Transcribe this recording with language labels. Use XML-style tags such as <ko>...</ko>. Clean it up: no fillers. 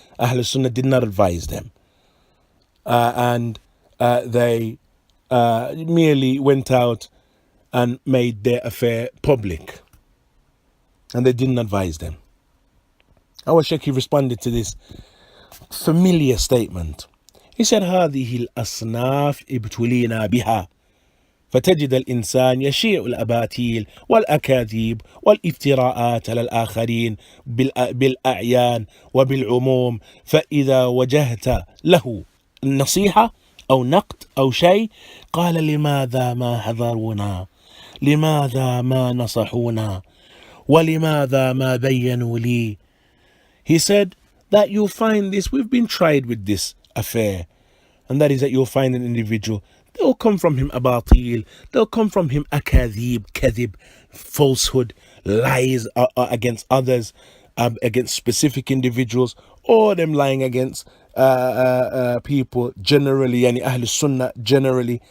<en>Ahlul Sunnah did not advise them. And they merely went out and made their affair public. And they didn't advise them. Our Sheikh responded to this familiar statement. He said,</en> <ar>هذه الأصناف ابتلينا بها فتجد الإنسان يشيع الأباطيل والأكاذيب والافتراءات على الآخرين بالأعيان وبالعموم فإذا وجهت له النصيحة أو نقد أو شيء قال لماذا ما حذرونا لماذا ما نصحونا ولماذا ما بينوا لي.</ar> <en>He said that you'll find this, we've been tried with this affair, and that is that you'll find an individual, they'll come from him abatil, they'll come from him akadhib, kadhib, falsehood, lies against others, against specific individuals, or them lying against people generally, yani Ahlul Sunnah generally.</en>